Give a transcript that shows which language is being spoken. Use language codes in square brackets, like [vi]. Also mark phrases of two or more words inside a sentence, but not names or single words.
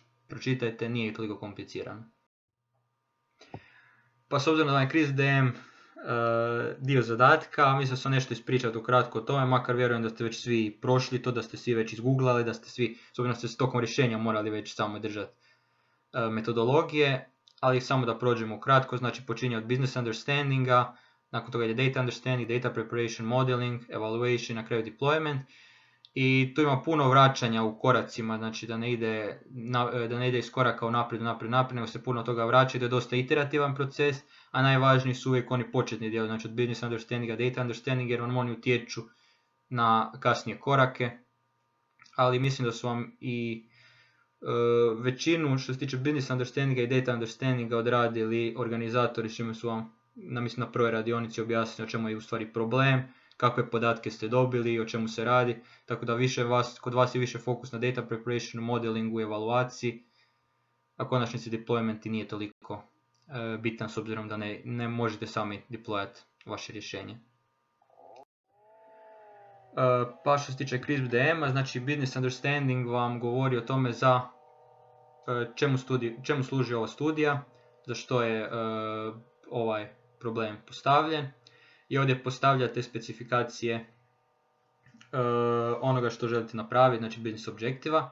[hr] Pročitajte, nije toliko komplicirano. Pa s obzirom da je CRISP-DM dio zadatka, mislim da sam nešto ispričati ukratko o tome, makar vjerujem da ste već svi prošli to, da ste svi već izgooglali, da ste svi, s obzirom da ste s tokom rješenja morali već samo držati metodologije, ali samo da prođemo ukratko, znači počinje od [en] business understandinga, [hr] nakon toga je [en] data understanding, data preparation, modeling, evaluation, [hr] na kraju deployment. I tu ima puno vraćanja u koracima, znači da ne ide iz koraka u naprijed, nego se puno toga vraća i da je dosta iterativan proces, a najvažniji su uvijek oni početni dio, znači od [en] business understandinga, data understanding, [hr] jer vam oni utječu na kasnije korake, ali mislim da su vam i većinu što se tiče [en] business understandinga [hr] i [en] data understandinga [hr] odradili organizatori, čime su vam mislim na prvoj radionici objasnili o čemu je u stvari problem, kakve podatke ste dobili i o čemu se radi, tako da kod vas je više fokus na [en] data preparation, [hr] modelingu i evaluaciji, a konačnici deployment i nije toliko bitan s obzirom da ne možete sami deployati vaše rješenje. Pa što se tiče CRISP-DM-a, znači [en] business understanding [hr] vam govori o tome čemu služi ova studija, za što je ovaj problem postavljen. I ovdje postavljate specifikacije onoga što želite napraviti, znači business objektiva.